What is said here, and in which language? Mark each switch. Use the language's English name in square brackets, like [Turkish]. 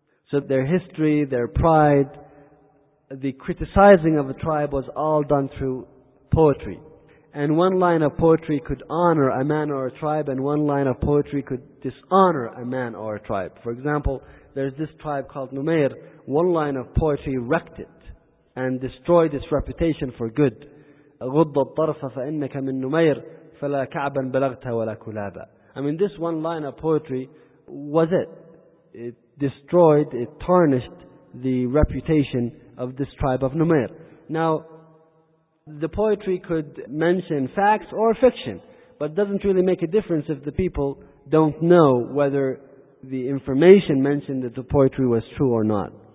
[English] So their history, their pride, the criticizing of a tribe was all done through poetry. And one line of poetry could honor a man or a tribe, and one line of poetry could dishonor a man or a tribe. For example, there's this tribe called Numair. One line of poetry wrecked it and destroyed its reputation for good. [Arabic] غُضَّ الطَّرْفَ فَإِنَّكَ مِنْ نُمَيْرِ فَلَا كَعْبًا بَلَغْتَ وَلَا كُلَابًا. [English] I mean, this one line of poetry was it. It destroyed, it tarnished the reputation of this tribe of Numair. Now, the poetry could mention facts or fiction, but it doesn't really make a difference if the people don't know whether the information mentioned that the poetry was true or not.